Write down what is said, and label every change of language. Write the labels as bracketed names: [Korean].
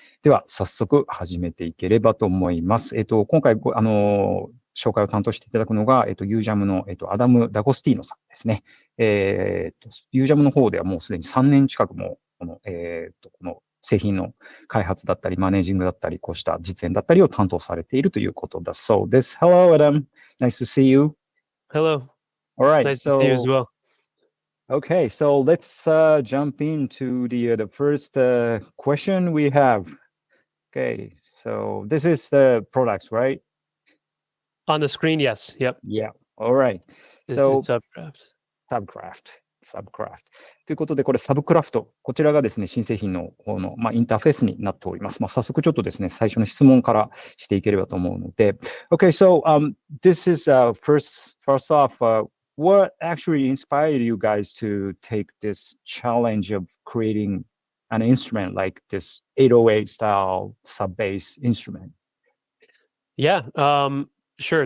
[Japanese] では、早速始めていければと思います。今回紹介を担当していただくのが、UJAM の、アダム・ダゴスティーノさんですね。 UJAM の方ではもうすでに3年近くも、この製品の開発だったり、マネージングだったり、こうした実演だったりを担当されているということだそうです。 [English] Hello, Adam. Nice to see you. Hello. All right. Nice to see you as well. Okay, so let's jump into the first question we have. Okay, so this is the products, right? On the screen, yes. Yep. Yeah. All right. It's So Subcraft. Subcraft. [Japanese] ということで、これサブクラフト。こちらがですね、新製品の方の、インターフェースになっております。早速ちょっとですね、最初の質問からしていければと思うので。 [English] Okay, so this is first off, what actually inspired you guys to take this challenge of creating an instrument like this 808 style sub-bass instrument? Yeah. Sure.